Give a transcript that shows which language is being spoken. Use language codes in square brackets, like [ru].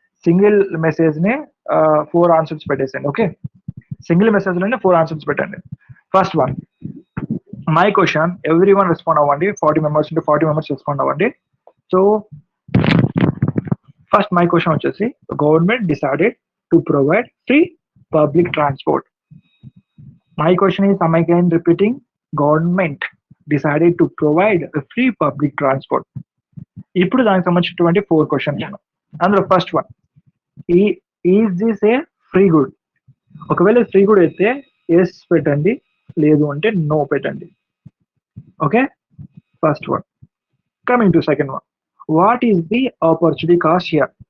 [te] Single message నే 4 answers పెట్టేసండి. Okay, single message లోనే 4 answers పెట్టండి. First one, my question, every one respond అవ్వండి. 40 members ఉంటే 40 మెంబర్స్ రెస్పాండ్ అవ్వండి. సో ఫస్ట్ మై క్వశ్చన్ వచ్చేసి, [en] Government decided to provide free public transport. My question is, am I again repeating? Government decided to provide a free public transport. [te] ఇప్పుడు దానికి సంబంధించినటువంటి 4 questions. అందులో first one, [en] Is this a free good? [te] ఒకవేళ free good అయితే yes పెట్టండి, లేదు అంటే no పెట్టండి. Okay, first one. Coming to second one, [en] What is the opportunity cost here?